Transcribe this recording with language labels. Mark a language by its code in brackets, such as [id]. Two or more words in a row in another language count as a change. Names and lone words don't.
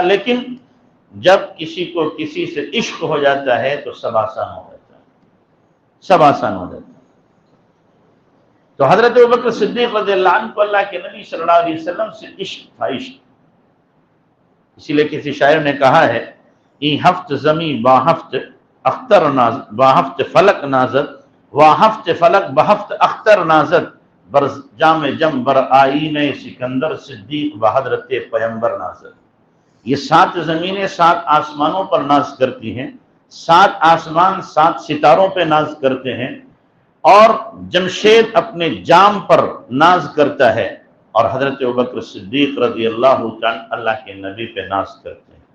[ur] لیکن جب کسی کو کسی سے عشق ہو جاتا ہے تو سب آسان ہو جاتا ہے، سب آسان ہو جاتا ہے۔ تو حضرت ابوبکر صدیق [ar] رضی اللہ عنہ [ur] کو اللہ کے نبی [ar] صلی اللہ علیہ وسلم [ur] سے عشق تھا، عشق۔ اسی لیے کسی شاعر نے کہا ہے [fa] این ہفت زمین با ہفت اختر نازد، با ہفت فلک نازد، وا ہفت فلک بہفت اختر نازد، بر جام جم بر آئین سکندر صدیق و حضرت پیمبر نازد۔ [ur] یہ 7 زمینیں 7 آسمانوں پر ناز کرتی ہیں، 7 آسمان 7 ستاروں پہ ناز کرتے ہیں، اور جمشید اپنے جام پر ناز کرتا ہے، اور حضرت ابوبکر صدیق [ar] رضی اللہ عنہ [ur] اللہ کے نبی پہ ناز کرتے ہیں۔